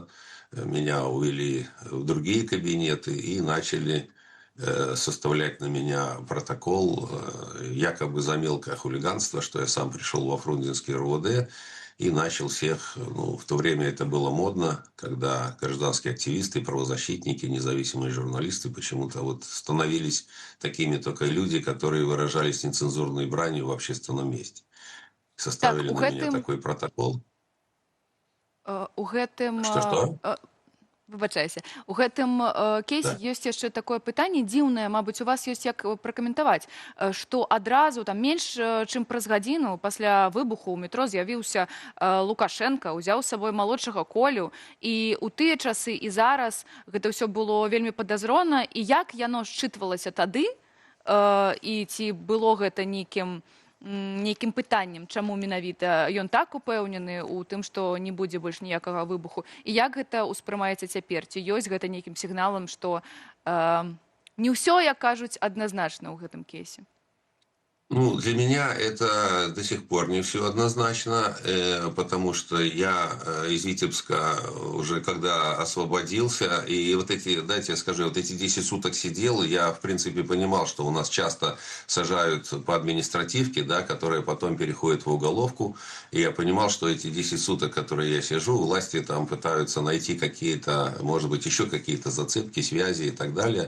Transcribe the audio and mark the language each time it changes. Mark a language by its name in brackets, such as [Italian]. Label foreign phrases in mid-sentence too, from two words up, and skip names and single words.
[Russian] меня увели в другие кабинеты и начали составлять на меня протокол якобы за мелкое хулиганство, что я сам пришел во Фрунзенский РУВД и начал всех, в то время это было модно, когда гражданские активисты, правозащитники, независимые журналисты почему-то вот становились такими только люди, которые выражались нецензурной бранью в общественном месте. Так, Составили на меня такой протокол. [Belarusian] у гэтым [Russian] Что-что? [Belarusian] выбачайся, у гэтым кейсе [Russian] Да. [Belarusian] ёсць яшчэ такое пытанне дзіўнае, мабыць, у вас ёсць як пракаментаваць, што адразу там менш чым праз гадзіну пасля выбуху ў метро з'явіўся Лукашенко, узяў з сабой малодшага Колю, і ў тыя часы і зараз гэта ўсё было вельмі падазрона, і як яно счытвалася тады, і ці было гэта нейкім пытаннем, чаму менавіта ён так упэўнены ў тым, што не будзе больш ніякага выбуху. І як гэта ўспрымаецца цяпер? Ці ёсць гэта нейкім сігналам, што не ўсё, як кажуць, адназначна ў гэтым кейсе? [Russian] Для меня это до сих пор не все однозначно, потому что я из Витебска уже когда освободился, и вот эти, дайте я скажу, вот эти 10 суток сидел, я в принципе понимал, что у нас часто сажают по административке, да, которая потом переходит в уголовку, и я понимал, что эти 10 суток, которые я сижу, власти там пытаются найти какие-то, может быть, еще какие-то зацепки, связи и так далее.